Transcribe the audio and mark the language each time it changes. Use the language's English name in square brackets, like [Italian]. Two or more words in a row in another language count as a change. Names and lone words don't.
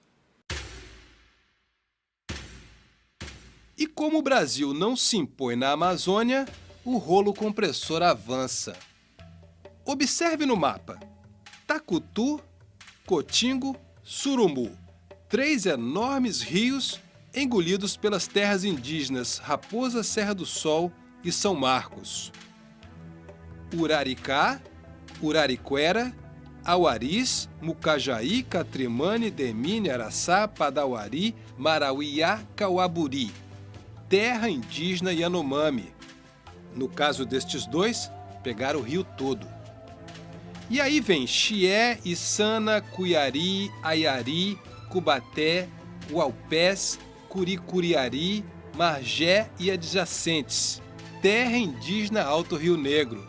[Portuguese] E como o Brasil não se impõe na Amazônia, o rolo compressor avança. Observe no mapa: Tacutu, Cotingo, Surumbu, 3 enormes rios engolidos pelas terras indígenas Raposa Serra do Sol e São Marcos. Uraricá, Urariquera, Auaris, Mucajaí, Catrimane, Demine, Araçá, Padauari, Marauiá, Cauaburi, terra indígena Yanomami. No caso destes dois, pegaram o rio todo. E aí vem Chié, Içana, Cuiari, Aiari, Cubaté, Uaupés, Curicuriari, Margé e adjacentes, terra indígena Alto Rio Negro.